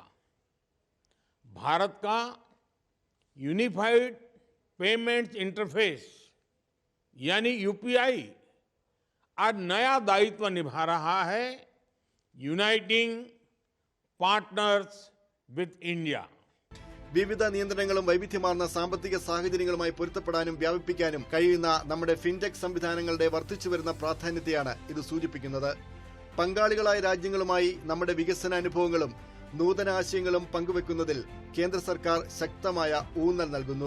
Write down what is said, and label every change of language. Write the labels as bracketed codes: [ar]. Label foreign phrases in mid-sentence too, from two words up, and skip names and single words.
[hi] भारत का यूनिफाइड पेमेंट्स इंटरफेस यानी UPI आज नया दायित्व निभा रहा है, [en] Uniting Partners with India. [ml] വിവിധ നിയന്ത്രണങ്ങളും വൈവിധ്യമാർന്ന സാമ്പത്തിക സാഹചര്യങ്ങളുമായി പൊരുത്തപ്പെടാനും വ്യാപിപ്പിക്കാനും കഴിയുന്ന നമ്മുടെ ഫിൻടെക് സംവിധാനങ്ങളുടെ വർദ്ധിച്ചുവരുന്ന പ്രാധാന്യത്തെയാണ് ഇത് സൂചിപ്പിക്കുന്നത്. പങ്കാളികളായ രാജ്യങ്ങളുമായി നമ്മുടെ വികസന അനുഭവങ്ങളും നൂതന ആശയങ്ങളും പങ്കുവെക്കുന്നതിൽ കേന്ദ്ര സർക്കാർ ശക്തമായ ഊന്നൽ നൽകുന്നു.